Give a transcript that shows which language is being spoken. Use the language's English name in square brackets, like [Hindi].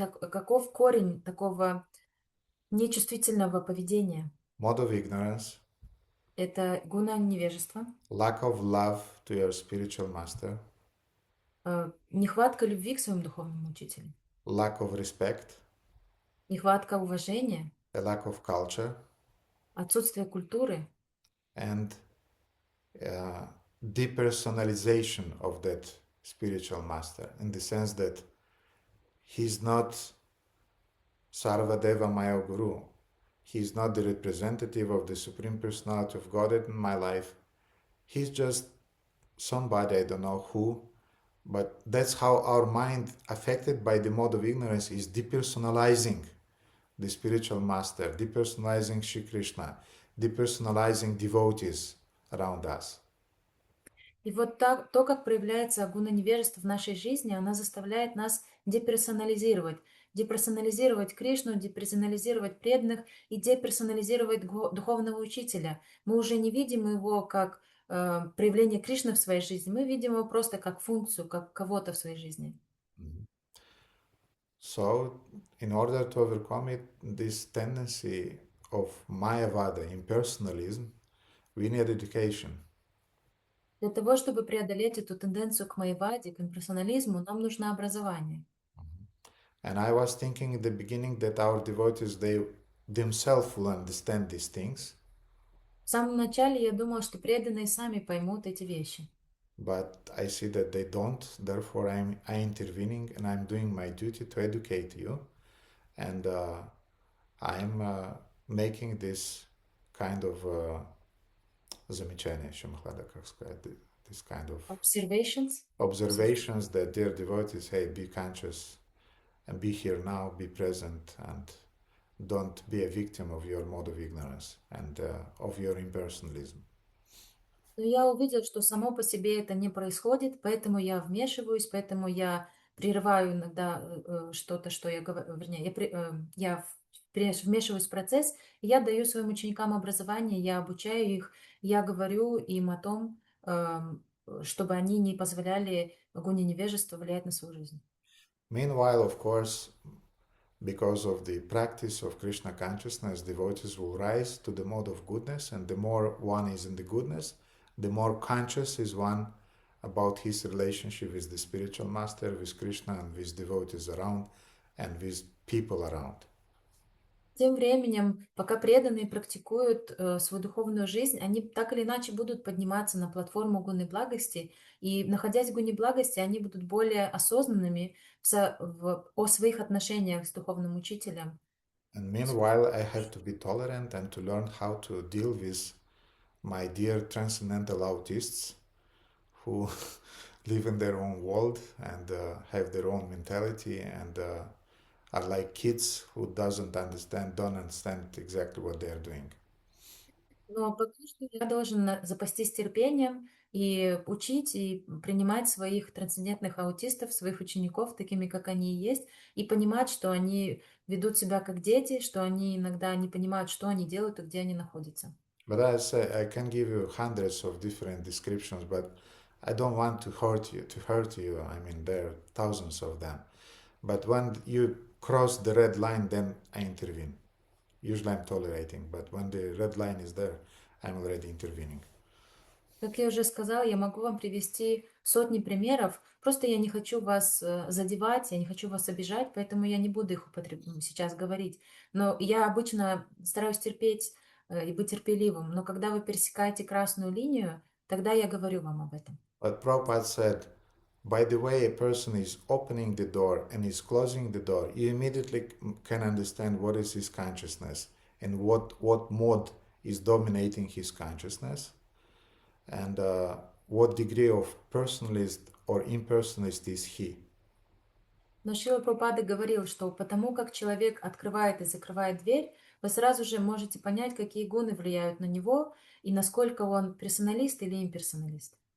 [Russian] Каков корень такого нечувствительного поведения? [English] Mode of ignorance. [Russian] Это гуна невежества. [English] Lack of love to your spiritual master. [Russian] Нехватка любви к своему духовному учителю. [English] Lack of respect. [Russian] Нехватка уважения. [English] A lack of culture. [Russian] Отсутствие культуры. [English] And depersonalization of that spiritual master, in the sense that he's not Sarvadeva Maya Guru. He's not the representative of the Supreme Personality of Godhead in my life. He's just somebody, I don't know who, but that's how our mind, affected by the mode of ignorance, is depersonalizing the spiritual master, depersonalizing Shri Krishna, depersonalizing devotees around us. [Russian] И вот так, то, как проявляется гуна невежества в нашей жизни, она заставляет нас деперсонализировать. Деперсонализировать Кришну, деперсонализировать преданных и деперсонализировать духовного учителя. Мы уже не видим его как проявление Кришны в своей жизни, мы видим его просто как функцию, как кого-то в своей жизни. [English] So, in order to overcome it, this tendency of Mayavada, impersonalism, we need education. [Russian] Для того, чтобы преодолеть эту тенденцию к майяваде, к имперсонализму, нам нужно образование. [English] And I was thinking in the beginning that our devotees, they themselves will understand these things. [Russian] В самом начале я думала, что преданные сами поймут эти вещи. [English] But I see that they don't. Therefore, I'm intervening and I'm doing my duty to educate you. And I'm making this kind of замечание, Shamahlada, [Russian] как сказать, [English] this kind of observations that dear devotees, hey, be conscious and be here now, be present, and don't be a victim of your mode of ignorance and of your impersonalism. [Russian] Но я увидела, что само по себе это не происходит, поэтому я вмешиваюсь, поэтому я прерываю иногда что-то, что я говорю, вернее, я вмешиваюсь в процесс, и я даю своим ученикам образование, я обучаю их, я говорю им о том, чтобы они не позволяли гуне невежества влиять на свою жизнь. [English] Meanwhile, of course, because of the practice of Krishna consciousness, devotees will rise to the mode of goodness, and the more one is in the goodness, the more conscious is one about his relationship with the spiritual master, with Krishna, and with devotees around, and with people around. [Russian] Тем временем, пока преданные практикуют свою духовную жизнь, они так или иначе будут подниматься на платформу гуны благости, и, находясь в гуне благости, они будут более осознанными о своих отношениях с духовным учителем. [English] And meanwhile, I have to be tolerant and to learn how to deal with my dear transcendental autists who live in their own world and have their own mentality and are like kids who don't understand exactly what they are doing. [Russian] Но пока что я должен запастись терпением и учить, и принимать своих трансцендентных аутистов, своих учеников, такими, как они и есть, и понимать, что они ведут себя как дети, что они иногда не понимают, что они делают и где они находятся. [English] But I say I can give you hundreds of different descriptions, but I don't want to hurt you. I mean, there are thousands of them. But when you cross the red line, then I intervene. Usually I'm tolerating, but when the red line is there, I'm already intervening. [Russian] Как я уже сказала, я могу вам привести сотни примеров, просто я не хочу вас задевать, я не хочу вас обижать, поэтому я не буду их сейчас говорить. Но я обычно стараюсь терпеть и быть терпеливым, но когда вы пересекаете красную линию, тогда я говорю вам об этом. [English] But Prabhupada said, by the way a person is opening the door and is closing the door, you immediately can understand what is his consciousness and what mode is dominating his consciousness and what degree of personalist or impersonalist is he. [Russian] Но Шрила Прабхупада говорил, что потому как человек открывает и закрывает дверь, вы сразу же можете понять, какие гуны влияют на него и насколько он персоналист или имперсоналист.